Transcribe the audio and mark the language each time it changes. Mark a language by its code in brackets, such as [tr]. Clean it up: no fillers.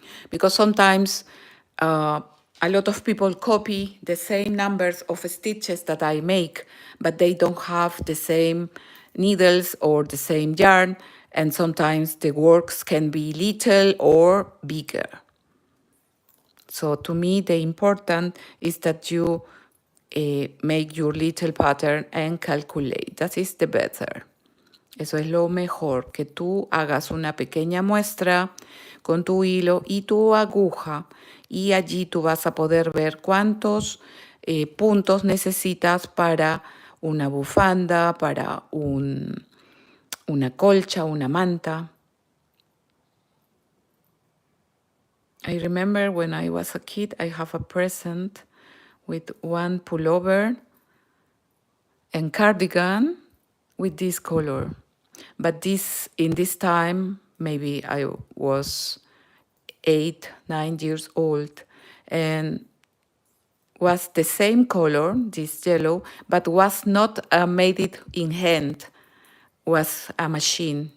[en] Because sometimes a lot of people copy the same numbers of stitches that I make, but they don't have the same needles or the same yarn, and sometimes the works can be little or bigger. So to me, the important is that you make your little pattern and calculate. That is the better. [es] Eso es lo mejor, que tú hagas una pequeña muestra con tu hilo y tu aguja, y allí tú vas a poder ver cuántos puntos necesitas para una bufanda, para una colcha, una manta. [en] I remember when I was a kid, I have a present with one pullover and cardigan with this color. But in this time, maybe I was 8, 9 years old, and was the same color, this yellow, but was not made it in hand, was a machine.